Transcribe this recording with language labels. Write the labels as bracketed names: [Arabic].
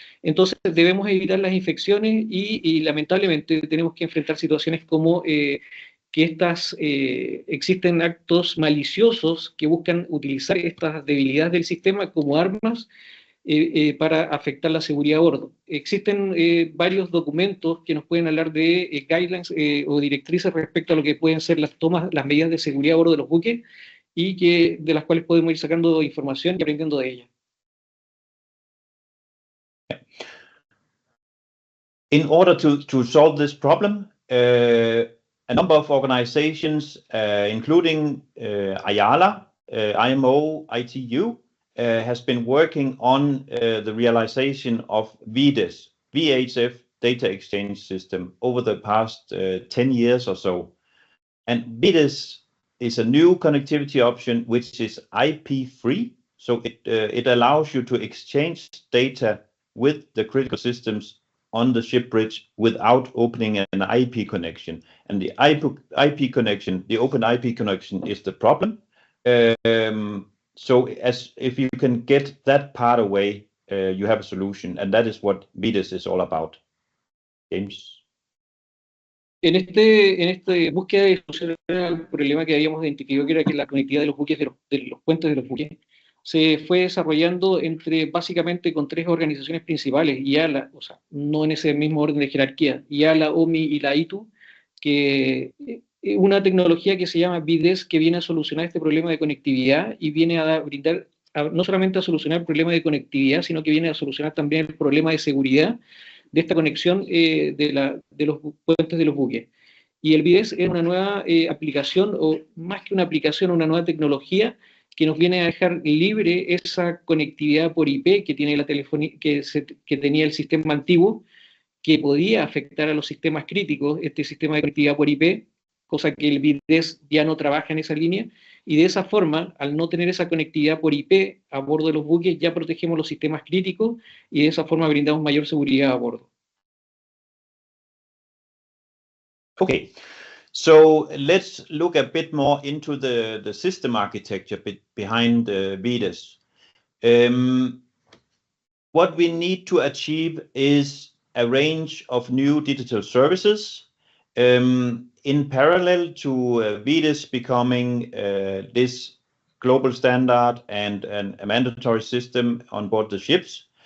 [Spanish] Entonces debemos evitar las infecciones y lamentablemente tenemos que enfrentar situaciones como que existen actos maliciosos que buscan utilizar estas debilidades del sistema como armas para afectar la seguridad a bordo. Existen varios documentos que nos pueden hablar de guidelines o directrices respecto a lo que pueden ser las medidas de seguridad a bordo de los buques, y de las cuales podemos ir sacando información y aprendiendo de ellas. [English] In order to solve this problem, a number of organizations, including IALA, IMO, ITU, has been working on the realization of VDES, VHF Data Exchange System, over the past 10 years or so. And VDES is a new connectivity option which is IP-free, so it allows you to exchange data with the critical systems on the ship bridge without opening an IP connection. And the IP connection, the open IP connection, is the problem. So if you can get that part away, you have a solution, and that is what VDES is all about. James. [Spanish] En esta búsqueda de solucionar el problema que habíamos identificado, que era que la conectividad de los buques, de los puentes de los buques, se fue desarrollando básicamente con tres organizaciones principales, IALA, o sea, no en ese mismo orden de jerarquía, IALA, OMI y la ITU, que una tecnología que se llama BDS, que viene a solucionar este problema de conectividad y viene a brindar, no solamente a solucionar el problema de conectividad, sino que viene a solucionar también el problema de seguridad de esta conexión de los puentes de los buques. Y el BDS es una nueva aplicación, o más que una aplicación, una nueva tecnología que nos viene a dejar libre esa conectividad por IP que tiene la telefonía, que tenía el sistema antiguo, que podía afectar a los sistemas críticos, este sistema de conectividad por IP, cosa que el BDS ya no trabaja en esa línea, y de esa forma, al no tener esa conectividad por IP a bordo de los buques, ya protegemos los sistemas críticos y de esa forma brindamos mayor seguridad a bordo. [English] Okay, so let's look a bit more into the system architecture behind VDES. What we need to achieve is a range of new digital services in parallel to VDES becoming this global standard and a mandatory system on board the ships.